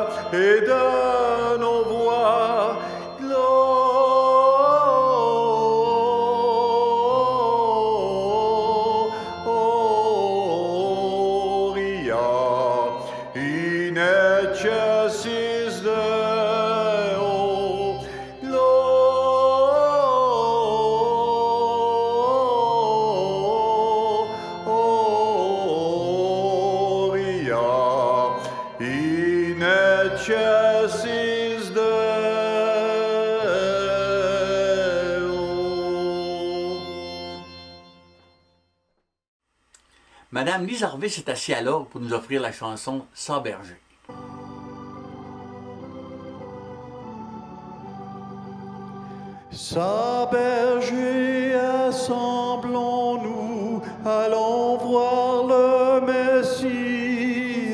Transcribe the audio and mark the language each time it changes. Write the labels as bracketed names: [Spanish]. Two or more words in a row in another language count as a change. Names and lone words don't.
[French] et de nos voix. [Latin] Gloria in excelsis Deo. Gloria in excelsis Deo. [French] Madame Lise Harvey s'est assise à l'orgue pour nous offrir la chanson « Sans berger ». Sa berger, assemblons-nous, allons voir le Messie.